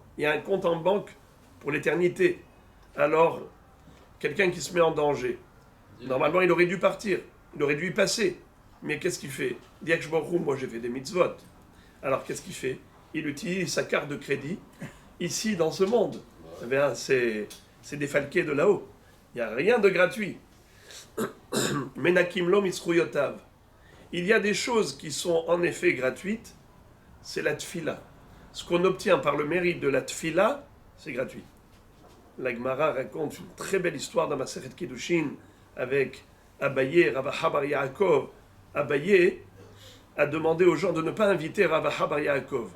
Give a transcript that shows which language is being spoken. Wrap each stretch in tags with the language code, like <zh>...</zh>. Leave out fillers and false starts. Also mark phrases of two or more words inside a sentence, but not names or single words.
<fr>Il y a un compte en banque pour l'éternité. Alors, quelqu'un qui se met en danger, normalement il aurait dû partir, il aurait dû y passer. Mais qu'est-ce qu'il fait? Diak Baruch, moi j'ai fait des mitzvot. Alors qu'est-ce qu'il fait? Il utilise sa carte de crédit ici dans ce monde. Eh bien, c'est défalqué de là-haut. Il n'y a rien de gratuit.</fr> <he>מנכים לו מזכויותיו.</he> <fr>Il y a des choses qui sont en effet gratuites, c'est la tfila. Ce qu'on obtient par le mérite de la tfila, c'est gratuit. La Gemara raconte une très belle histoire dans Masechet Kiddushin avec Abaye, Ravaha bar Yaakov. Abaye a demandé aux gens de ne pas inviter Ravaha bar Yaakov.</fr>